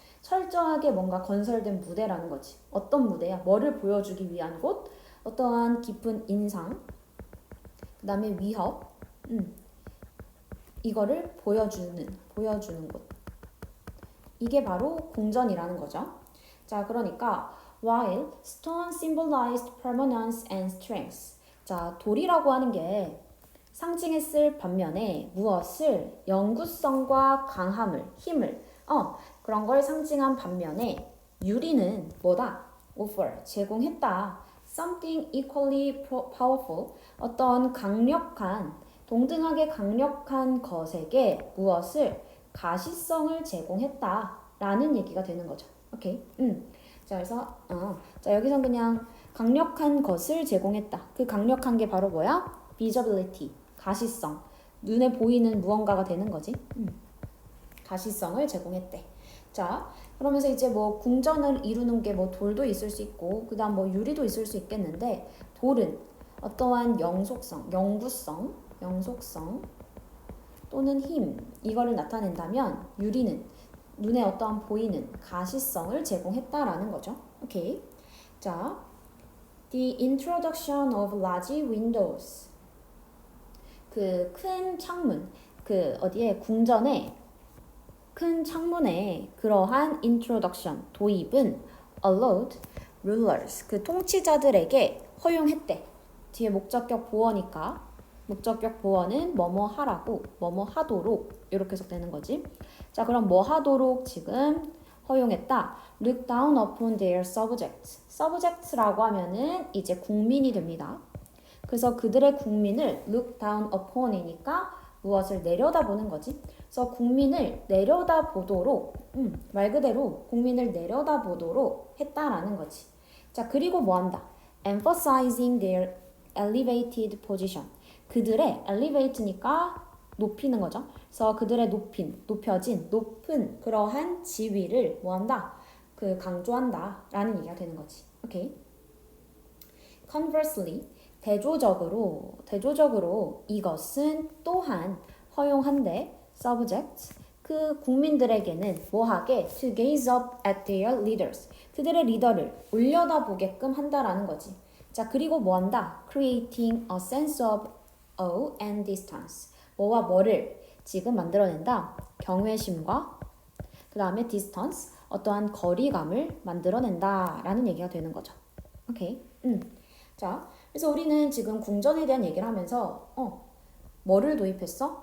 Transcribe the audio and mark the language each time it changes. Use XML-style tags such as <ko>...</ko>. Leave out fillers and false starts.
<ko>철저하게 뭔가 건설된 무대라는 거지. 어떤 무대야? 뭐를 보여주기 위한 곳? 어떠한 깊은 인상, 그 다음에 위협, 이거를 보여주는 곳. 이게 바로 궁전이라는 거죠. 자, 그러니까</ko> <en>while stone symbolized permanence and strength.</en> <ko>자, 돌이라고 하는 게 상징했을 반면에 무엇을? 영구성과 강함을, 힘을, 그런 걸 상징한 반면에 유리는 뭐다? offer, 제공했다.</ko> <en>something equally powerful,</en> <ko>어떤 강력한, 동등하게 강력한 것에게 무엇을? 가시성을 제공했다라는 얘기가 되는 거죠. 오케이? 자, 그래서 자, 여기선 그냥 강력한 것을 제공했다. 그 강력한 게 바로 뭐야? visibility, 가시성. 눈에 보이는 무언가가 되는 거지. 가시성을 제공했대. 자, 그러면서 이제 뭐 궁전을 이루는 게 뭐 돌도 있을 수 있고, 그 다음 뭐 유리도 있을 수 있겠는데, 돌은 어떠한 영속성, 영속성 또는 힘, 이거를 나타낸다면 유리는 눈에 어떠한 보이는 가시성을 제공했다라는 거죠. 오케이.</ko> <en>자, the introduction of large windows.</en> <ko>그 큰 창문, 궁전의 큰 창문에 그러한 introduction, 도입은</ko> <en>allowed rulers,</en> <ko>그 통치자들에게 허용했대. 뒤에 목적격 보어니까 목적격 보어는 뭐뭐 하라고, 뭐뭐 하도록 이렇게 해석되는 거지. 자, 그럼 뭐 하도록 지금 허용했다.</ko> <en>Look down upon their subjects.</en> <ko>subjects라고 하면은 이제 국민이 됩니다. 그래서 그들의 국민을</ko> <en>look down upon</en> <ko>이니까 무엇을 내려다보는 거지. 그래서 국민을 내려다보도록, 말 그대로 국민을 내려다보도록 했다라는 거지. 자, 그리고 뭐 한다?</ko> <en>Emphasizing their elevated position.</en> <ko>그들의 elevate니까 높이는 거죠. 그래서 그들의 높여진, 높은 그러한 지위를 뭐 한다? 강조한다 라는 얘기가 되는 거지. 오케이.</ko> <en>Conversely,</en> <ko>대조적으로 이것은 또한 허용한데 subject, 그 국민들에게는 뭐하게?</ko> <en>To gaze up at their leaders.</en> <ko>그들의 리더를 올려다보게끔 한다라는 거지. 자, 그리고 뭐 한다?</ko> <en>Creating a sense of awe and distance.</en> <ko>뭐와 뭐를 지금 만들어낸다? 경외심과 그 다음에 distance, 어떠한 거리감을 만들어낸다 라는 얘기가 되는 거죠. 오케이. 자, 그래서 우리는 지금 궁전에 대한 얘기를 하면서 뭐를 도입했어?</ko>